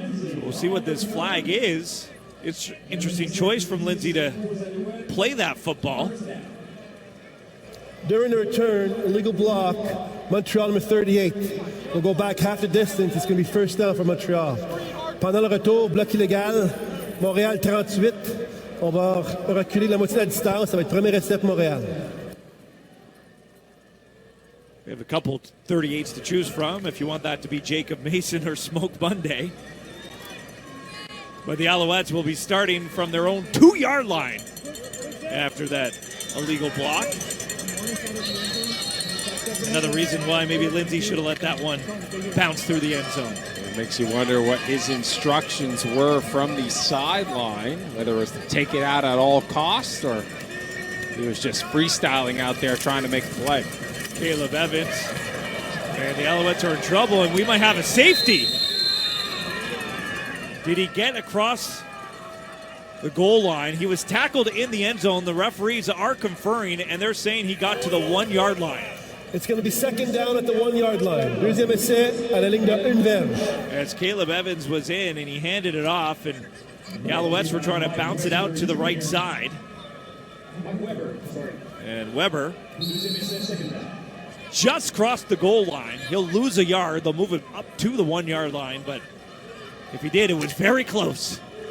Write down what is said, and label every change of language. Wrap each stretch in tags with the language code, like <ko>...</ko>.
<en>So we'll see what this flag is. It's an interesting choice from Lindsay to play that football. During the return, illegal block, Montreal number 38. We'll go back half the distance. It's going to be first down for Montreal.</en> <fr>Pendant le retour, bloc illégal, Montréal 38. On va reculer la moitié de la distance. Ça va être premier essai pour Montréal.</fr> <en>We have a couple 38s to choose from if you want that to be Jacob Mason or Smoke Monday. But the Alouettes will be starting from their own 2-yard line after that illegal block. Another reason why maybe Lindsay should have let that one bounce through the end zone. It makes you wonder what his instructions were from the sideline, whether it was to take it out at all costs or he was just freestyling out there trying to make a play. Caleb Evans, and the Alouettes are in trouble, and we might have a safety. Did he get across the goal line? He was tackled in the end zone. The referees are conferring, and they're saying he got to the 1-yard line. It's going to be second down at the 1-yard line.</en> <fr>Deuxième essai à la ligne de une verge.</fr> <en>As Caleb Evans was in, and he handed it off, and the Alouettes were trying to bounce it out to the right side. And Weber just crossed the goal line. He'll lose a yard. They'll move it up to the 1-yard line, but if he did, it was very close.</en>